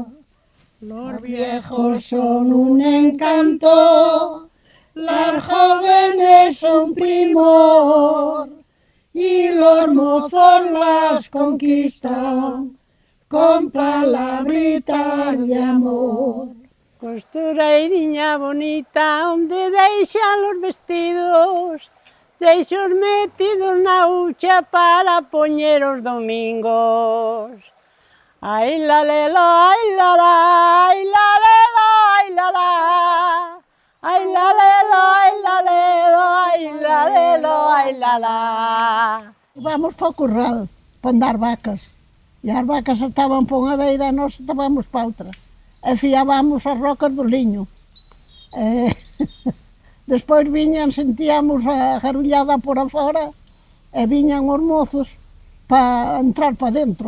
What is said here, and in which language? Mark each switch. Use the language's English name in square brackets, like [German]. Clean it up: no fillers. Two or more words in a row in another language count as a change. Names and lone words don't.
[Spanish] Los viejos son un encanto, las jóvenes un primor, y los mozos las conquistan con palabritas de amor. [Galician] Costureiriña bonita, onde deixan os vestidos, deixos metidos na hucha para poñer os domingos. Ai la lelo, ai la la, ai la lelo, ai la la, ai la lelo, ai la lelo, ai la lelo, ai la la. Vamos para o curral, para andar vacas, e as vacas estaban para unha beira e nós estábamos para outra. E fiábamos as rocas do liño. Despois viñan, sentíamos a garullada por afora e viñan os mozos para entrar para dentro.